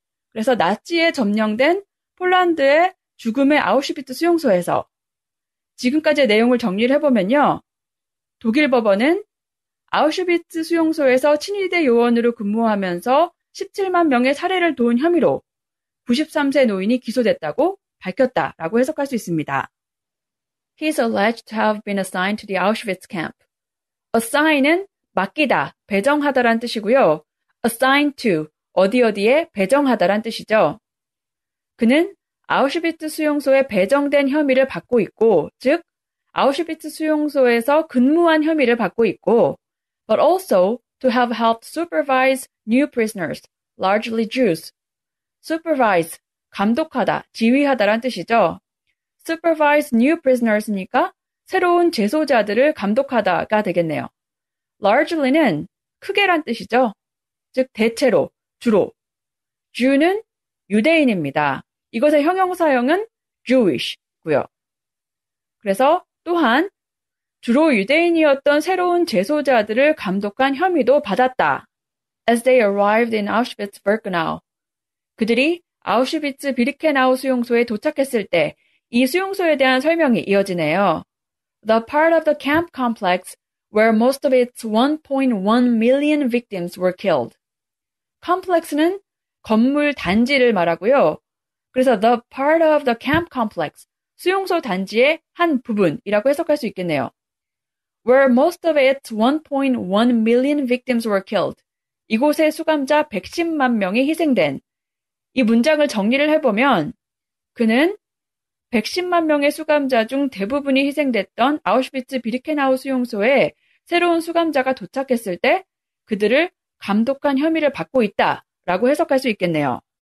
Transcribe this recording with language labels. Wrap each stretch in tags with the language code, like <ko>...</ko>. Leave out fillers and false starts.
<ko>그래서 나치에 점령된 폴란드의 죽음의 아우슈비츠 수용소에서 지금까지의 내용을 정리를 해보면요. 독일 법원은 아우슈비츠 수용소에서 친위대 요원으로 근무하면서 17만 명의 살해를 도운 혐의로 93세 노인이 기소됐다고 밝혔다라고 해석할 수 있습니다.</ko> <en>He is alleged to have been assigned to the Auschwitz camp.</en> <ko>assign은 맡기다, 배정하다란 뜻이고요. assigned to, 어디에 배정하다란 뜻이죠. 그는 아우슈비츠 수용소에 배정된 혐의를 받고 있고, 즉 아우슈비츠 수용소에서 근무한 혐의를 받고 있고,</ko> <en>but also to have helped supervise new prisoners, largely Jews.</en> <ko>supervise, 감독하다, 지휘하다란 뜻이죠.</ko> <en>supervise new prisoners</en> <ko>니까 새로운 재소자들을 감독하다가 되겠네요. largely는 크게란 뜻이죠. 즉 대체로, 주로. Jew는 유대인입니다. 이것의 형용사형은 Jewish고요. 그래서 또한 주로 유대인이었던 새로운 재소자들을 감독한 혐의도 받았다.</ko> <en>As they arrived in Auschwitz-Birkenau.</en> <ko>그들이 아우슈비츠 비르케나우 수용소에 도착했을 때 이 수용소에 대한 설명이 이어지네요.</ko> <en>The part of the camp complex where most of its 1.1 million victims were killed.</en> <ko>complex는 건물 단지를 말하고요. 그래서</ko> <en>the part of the camp complex,</en> <ko>수용소 단지의 한 부분이라고 해석할 수 있겠네요.</ko> <en>Where most of its 1.1 million victims were killed.</en> <ko>이곳의 수감자 110만 명이 희생된. 이 문장을 정리를 해보면 그는 110만 명의 수감자 중 대부분이 희생됐던 아우슈비츠 비르케나우 수용소에 새로운 수감자가 도착했을 때 그들을 감독한 혐의를 받고 있다라고 해석할 수 있겠네요.</ko>